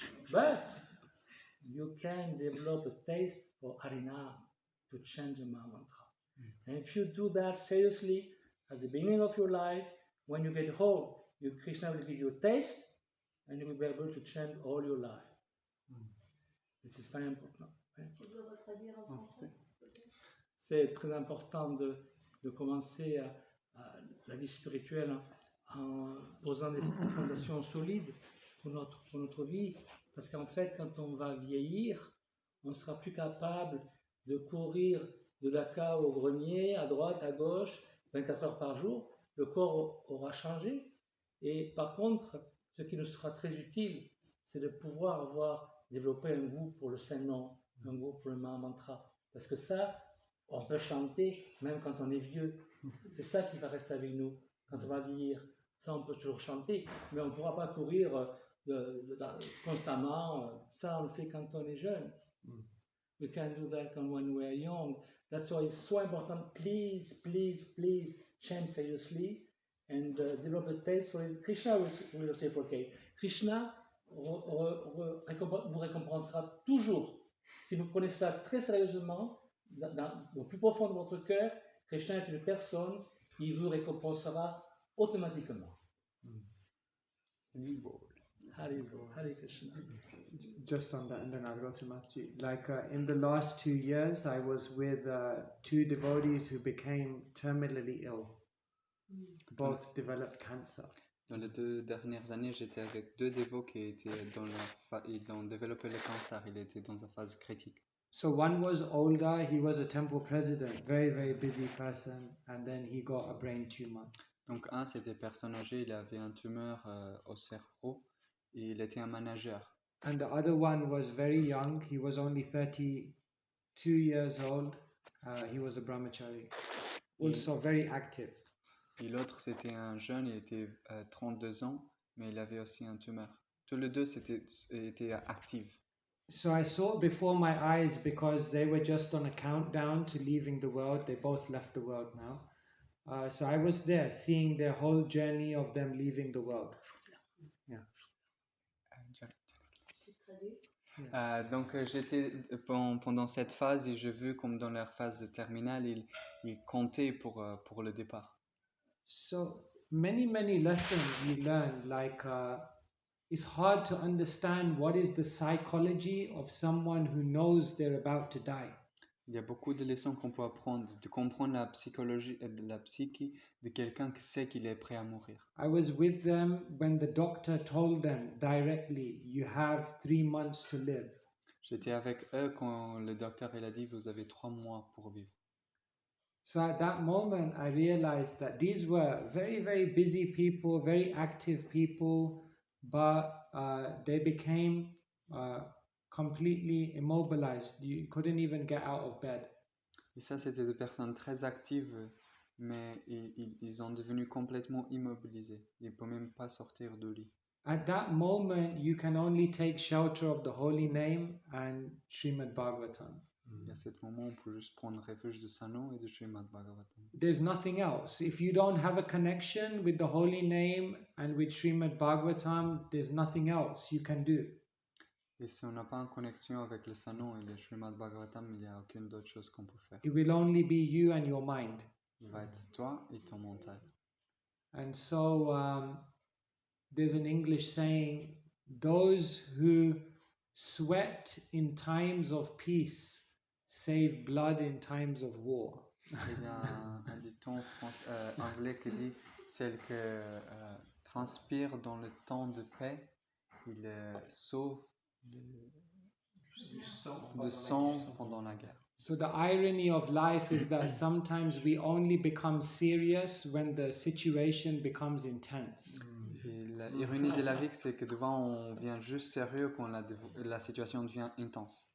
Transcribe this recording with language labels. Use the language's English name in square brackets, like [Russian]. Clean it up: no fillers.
[English] But you can develop a taste for Harinam to change the mantra. And if you do that seriously at the beginning of your life, when you get old, Krishna will give you a taste, and you will be able to change all your life. This is very important. [French] Tu peux retraduire en français? C'est très important de commencer la vie spirituelle en posant des fondations solides pour notre vie. Parce qu'en fait, quand on va vieillir, on ne sera plus capable de courir de la cave au grenier, à droite, à gauche, 24 heures par jour. Le corps aura changé. Et par contre, ce qui nous sera très utile, c'est de pouvoir développer un goût pour le Saint-Nom, un goût pour le mantra. Parce que ça, on peut chanter même quand on est vieux. C'est ça qui va rester avec nous quand on va vieillir. Ça, on peut toujours chanter, mais on ne pourra pas courir constamment. Ça, on le fait quand on est jeune. [English] We can do that when we are young. That's why it's so important. Please, please, please change seriously and develop a taste for it. Krishna will reciprocate. [French] Krishna vous récompensera toujours. Si vous prenez ça très sérieusement, au plus profond de votre cœur, Krishna est une personne, il vous récompensera automatiquement. [English] Hare Krishna. Just on that, and then I'll go to Matthew. Like in the last 2 years, I was with 2 devotees who became terminally ill. Both developed cancer. [French] Dans les 2 dernières années, j'étais avec 2 dévots qui étaient ils ont développé le cancer, il était dans une phase critique. [English] So one was older, he was a temple president, very, very busy person, and then he got a brain tumor. [French] Donc un, c'était personne âgée, il avait un tumeur au cerveau et il était un manager. [English] And the other one was very young, he was only 32 years old, he was a brahmachari, also very active. [French] Et l'autre, c'était un jeune, il était 32 ans, mais il avait aussi un tumeur. Tous les deux étaient actifs. [English] So I saw before my eyes, because they were just on a countdown to leaving the world, they both left the world now. So I was there, seeing their whole journey of them leaving the world. Yeah. [French] Donc j'étais pendant cette phase et je vu comme dans leur phase terminale, ils comptaient pour le départ. [English] So many lessons we learn, like it's hard to understand what is the psychology of someone who knows they're about to die. [French] Il y a beaucoup de leçons qu'on peut apprendre, de comprendre la psychologie et la psyché de quelqu'un qui sait qu'il est prêt à mourir. [English] I was with them when the doctor told them directly, you have 3 months to live. [French] J'étais avec eux quand le docteur il a dit vous avez 3 mois pour vivre. [English] So at that moment, I realized that these were very, very busy people, very active people, but they became completely immobilized. You couldn't even get out of bed. [French] Et ça, c'était des personnes très actives, mais ils ont devenu complètement immobilisés. Ils ne peuvent même pas sortir du lit. [English] At that moment, you can only take shelter of the holy name and Srimad Bhagavatam. [French] Et à ce moment, on peut juste prendre refuge de Saint-Nom et de Srimad Bhagavatam. [English] There's nothing else. If you don't have a connection with the holy name and with Srimad Bhagavatam, there's nothing else you can do. [French] Et si on n'a pas une connexion avec le Saint-Nom et le Srimad Bhagavatam, il n'y a aucune autre chose qu'on peut faire. [English] It will only be you and your mind. [French] Il va être toi et ton mental. [English] And so there's an English saying, those who sweat in times of peace save blood in times of war. [French] Il y a un dicton anglais qui dit celle qui transpire dans le temps de paix, il sauve de sang pendant la guerre. [English] So the irony of life is that sometimes we only become serious when the situation becomes intense. [French] Et l'ironie de la vie, c'est que devant, on vient juste sérieux quand la situation devient intense.